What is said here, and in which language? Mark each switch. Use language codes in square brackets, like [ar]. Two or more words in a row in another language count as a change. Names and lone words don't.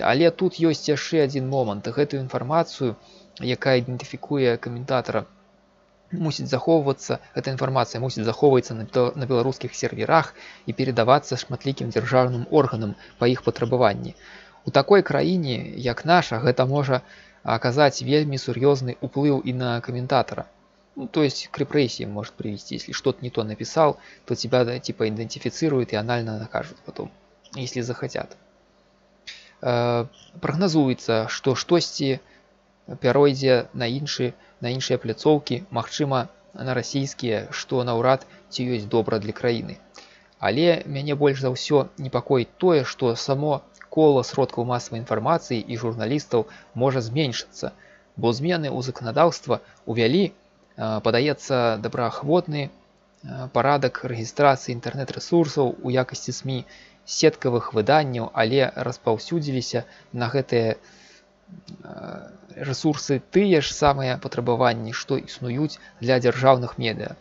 [be] Але тут ёсць яшчэ адзін момант. Гэтую інфармацыю, якая ідэнтыфікуе каментатара, мусіць захоўвацца, эта інфармацыя мусіць захоўвацца на беларускіх серверах і перадавацца шматлікім дзяржаўным органам па іх патрабаванні. У такой краіне, як наша, гэта можа аказаць вельмі сур'ёзны ўплыў і на каментатара. [ru] То есть к репрессиям может привести. Если что-то не то написал, то тебя типа идентифицируют и анально накажут потом, если захотят. [be] Прагназуецца, што штосьці пяройдзе на іншыя пляцоўкі, магчыма, на расійскія, што наўрад ці ёсць добра для краіны. Але мяне больш за ўсё непакоіць тое, што само кола сродкаў масавай інфармацыі і журналістаў можа зменшыцца, бо змены ў заканадаўства увялі, падаецца, добраахвотны парадак рэгістрацыі інтэрнэт-рэсурсаў у якасці СМІ, сеткавых выданняў, але распаўсюдзіліся на гэтыя рэсурсы тыя ж самыя патрабаванні, што існуюць для дзяржаўных медыа.